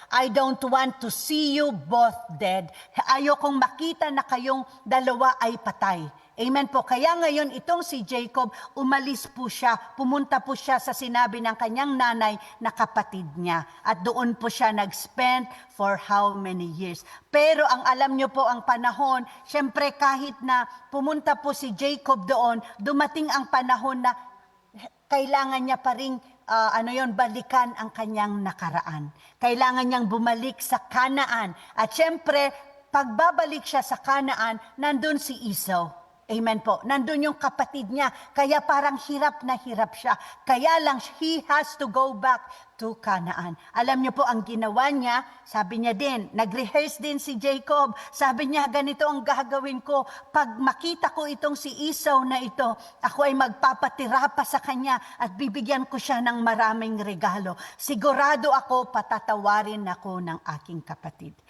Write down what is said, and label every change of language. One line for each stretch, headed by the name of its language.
English: I don't want to see you both dead.
Filipino: Ayokong makita na kayong dalawa ay patay. Amen po. Kaya ngayon itong si Jacob, umalis po siya, pumunta po siya sa sinabi ng kanyang nanay na kapatid niya. At doon po siya nag-spend
English: for how many years.
Filipino: Pero ang alam niyo po ang panahon, syempre kahit na pumunta po si Jacob doon, dumating ang panahon na kailangan niya pa ring balikan ang kanyang nakaraan. Kailangan niyang bumalik sa Kanaan. At syempre, pagbabalik siya sa Kanaan, nandun si Esau. Amen po. Nandun yung kapatid niya. Kaya parang hirap na hirap siya.
English: Kaya lang, he has to go back to Canaan.
Filipino: Alam niyo po, ang ginawa niya, sabi niya din, nag-rehearse din si Jacob. Sabi niya, ganito ang gagawin ko. Pag makita ko itong si Esau na ito, ako ay magpapatira pa sa kanya at bibigyan ko siya ng maraming regalo. Sigurado ako, patatawarin ako ng aking kapatid.